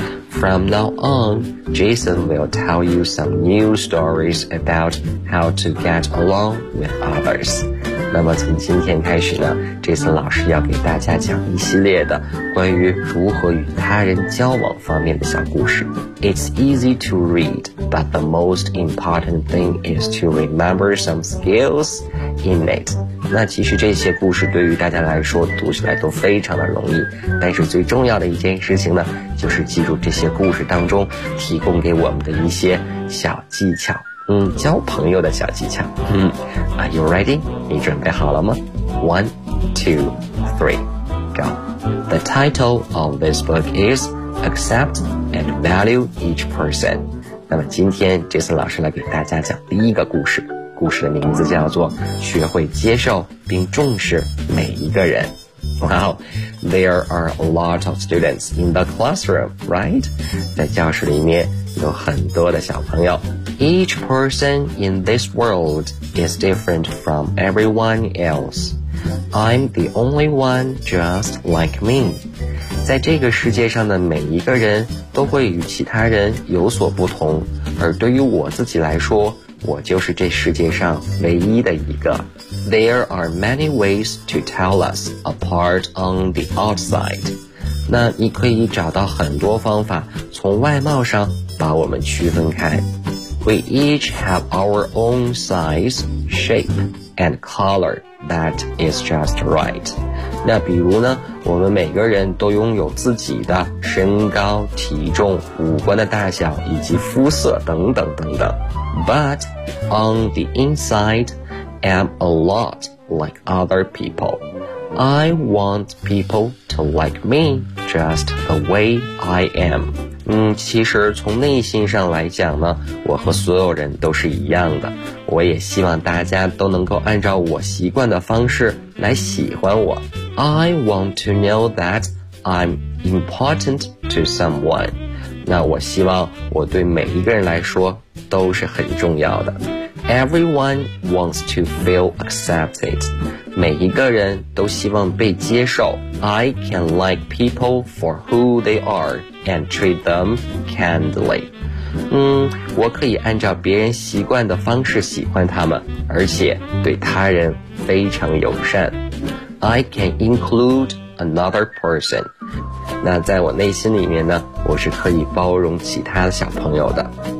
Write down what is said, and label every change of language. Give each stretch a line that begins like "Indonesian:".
English: From now on, Jason will tell you some new stories about how to get along with others.
Chinese: 那么从今天开始呢， Jason 老师要给大家讲一系列的关于如何与他人交往方面的小故事。
English: It's easy to read, but the most important thing is to remember some skills in it.
Chinese: 那其实这些故事对于大家来说读起来都非常的容易，但是最重要的一件事情呢，就是记住这些故事当中提供给我们的一些小技巧，交朋友的小技巧。
English: Are you ready?
Chinese: 你准备好了吗？
English: 1, 2, 3, go. The title of this book is Accept and Value Each Person.
Chinese: 那么今天 Jason 老师来给大家讲第一个故事，故事的名字叫做学会接受并重视每一个人。
English: Wow, there are a lot of students in the classroom, right?
Chinese: 在教室里面有很多的小朋友。
English: Each person in this world is different from everyone else. I'm the only one just like me.
Chinese: 在这个世界上的每一个人都会与其他人有所不同，而对于我自己来说，我就是这世界上唯一的一个。
English: There are many ways to tell us apart on the outside.
Chinese: 那你可以找到很多方法从外貌上把我们区分开。
English: We each have our own size, shape, and color that is just right.
Chinese: 那比如呢，我们每个人都拥有自己的身高、体重、五官的大小以及肤色等等等等。
English: But on the inside,I'm a lot like other people. I want people to like me just the way I am.
Chinese: 其实从内心上来讲呢，我和所有人都是一样的。我也希望大家都能够按照我习惯的方式来喜欢我。
English: I want to know that I'm important to someone.
Chinese: 那我希望我对每一个人来说都是很重要的。
English: Everyone wants to feel accepted.
Chinese: 每一个人都希望被接受。
English: I can like people for who they are and treat them kindly.
Chinese: 我可以按照别人习惯的方式喜欢他们，而且对他人非常友善。
English: I can include another person.
Chinese: 那在我内心里面呢，我是可以包容其他的小朋友的。